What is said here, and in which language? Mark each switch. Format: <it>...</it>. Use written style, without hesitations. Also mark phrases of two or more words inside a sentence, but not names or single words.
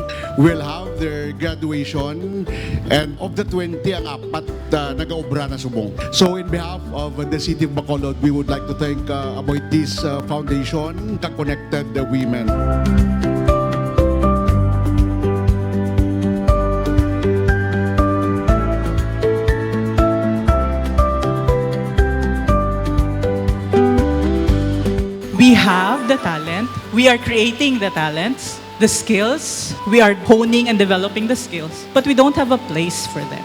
<en>Will have their graduation and of the 20</en> <hil>ang apat nagaobra na subong.</hil> <en>So in behalf of the City of Bacolod, we would like to thank Aboitiz Foundation, the Connected Women. We have the talent, we are creating the talents, the skills, we are honing and developing the skills, but we don't have a place for them.</en>